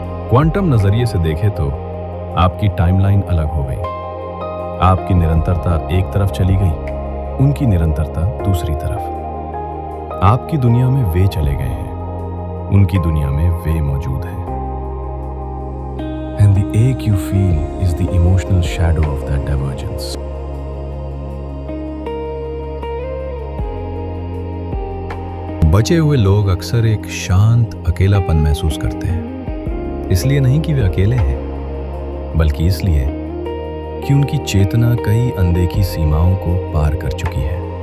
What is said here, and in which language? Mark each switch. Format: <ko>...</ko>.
<hi>Quantum नजरिए से देखें तो आपकी टाइमलाइन अलग हो गई। आपकी निरंतरता एक तरफ चली गई, उनकी निरंतरता दूसरी तरफ। आपकी दुनिया में वे चले गए हैं, उनकी दुनिया में वे मौजूद हैं।</hi> <en>And the ache you feel is the emotional shadow of that divergence.</en> <hi>बचे हुए लोग अक्सर एक शांत अकेलापन महसूस करते हैं। इसलिए नहीं कि वे अकेले हैं, बल्कि इसलिए कि उनकी चेतना कई अनदेखी सीमाओं को पार कर चुकी है।</hi>